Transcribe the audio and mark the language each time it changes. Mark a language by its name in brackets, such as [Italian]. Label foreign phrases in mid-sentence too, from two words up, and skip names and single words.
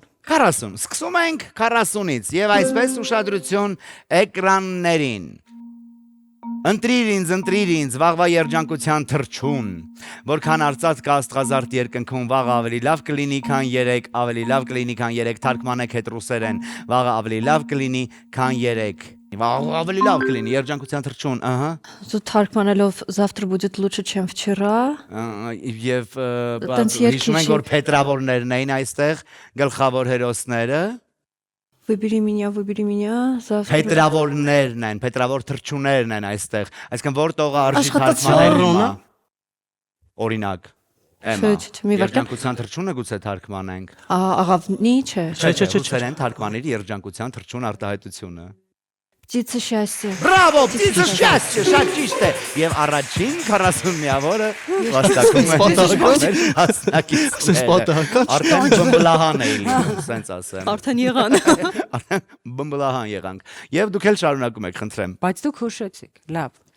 [Armenian] 40։ Սկսում ենք 40-ից եւ այսպես ուշադրություն էկրաններին։ Ընտրիր ինձ, վաղվա երջանկության թռչուն, որքան արծաթ կա աստղազարդ երկնքում, վաղը ավելի լավ կլինի, քան 3, ավելի լավ կլինի, քան 3, թարգմանեք հետ ռուսերեն, վաղը ավելի լավ կլինի, քան 3, վաղը ավելի լավ կլինի, երջանկության թռչուն, ահա։ [Russian] Зо թարգմանելով завтра будет лучше, чем вчера։ [Armenian] Եւ հիշում ենք, որ փետրավորներն էին այստեղ, գլխավոր հերոսները։ [Russian] Выбери меня, завтра։ [Armenian] Փետրավորներն են, փետրավոր թռչուներն են այստեղ, այսինքն որ տողը արժի թարգմանել։ Օրինակ, Էմմա, երջանկության թռչունը գուցե թարգմանենք։ Աղավնի չէ։ Ռուսերեն թարգմանիր երջանկության թռչուն արտահայտությունը։ [Russian] Птица счастья։ [Armenian] Բրավո, [Russian] птица счастья, [Armenian] շատ ճիշտ է։ Եվ առաջին 40 միավորը վաստակում է հասնակիցները։ Արդեն բմբլահան էի, սենց ասեմ։ Արդեն եղան։ Արդեն բմբլահան եղանք։ Եվ դուք էլ շարունակում եք, խնդրեմ։ Բայց դուք հուշեցիք։ Լավ։